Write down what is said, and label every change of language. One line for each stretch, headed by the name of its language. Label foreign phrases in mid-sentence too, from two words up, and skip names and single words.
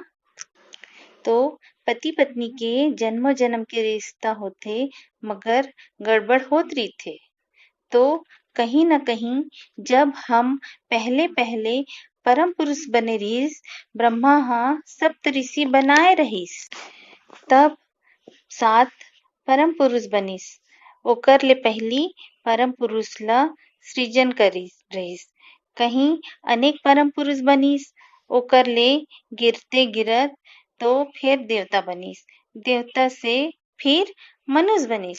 Chhattisgarhi: तो पति पत्नी के जन्मों जन्म के रिश्ता होते, मगर गड़बड़ होत रही थे। तो कहीं न कहीं जब हम पहले पहले परम पुरुष बने रहीस, ब्रह्मा हाँ सप्त ऋषि बनाए रहीस, तब 7 परम पुरुष बनिस। ओकर ले पहली परम पुरुष ला सृजन करिस रहीस। कहीं अनेक परम पुरुष बनिस, ओकर ले गिरते गिरत तो फिर देवता बनिस, देवता से फिर मनुष्य बनिस।